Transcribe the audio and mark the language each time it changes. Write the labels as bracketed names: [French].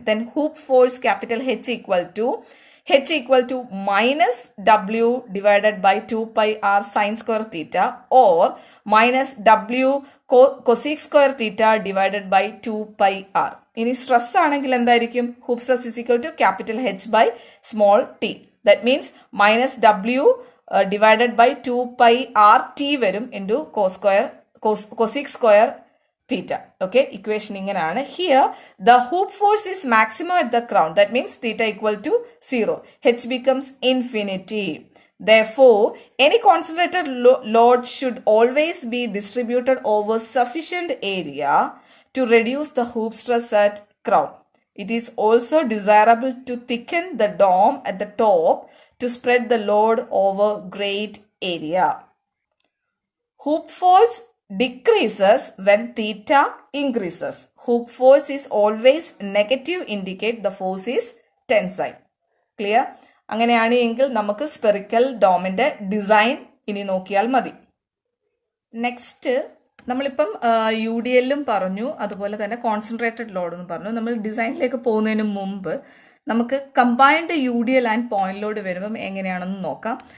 [English] Then hoop force capital H equal to minus W divided by 2 pi r sin square theta or minus W cosec square theta divided by 2 pi r. [Malayalam] ഇനി stress ആണെങ്കിൽ എന്തായിരിക്കും? [English] Hoop stress is equal to capital H by small t. That means minus W divided by 2 pi r t വരും into cosec square theta. Okay, equation [Malayalam] ഇങ്ങനെയാണ്. [English] Here the hoop force is maximum at the crown. That means theta equal to 0. H becomes infinity. Therefore, any concentrated load should always be distributed over sufficient area to reduce the hoop stress at crown. It is also desirable to thicken the dome at the top to spread the load over great area. Hoop force decreases when theta increases. Hoop force is always negative, indicate the force is tensile. Clear? [Malayalam] അങ്ങനെയാണ് എങ്കിൽ നമുക്ക് spherical ഡോമിന്റെ design ഇനി നോക്കിയാൽ മതി. Next നമ്മളിപ്പം UDL പറഞ്ഞു, അതുപോലെ തന്നെ കോൺസെൻട്രേറ്റഡ് ലോഡ് എന്ന് പറഞ്ഞു. നമ്മൾ ഡിസൈനിലേക്ക് പോകുന്നതിന് മുമ്പ് നമുക്ക് combined UDL and point load വരുമ്പം എങ്ങനെയാണെന്ന് നോക്കാം.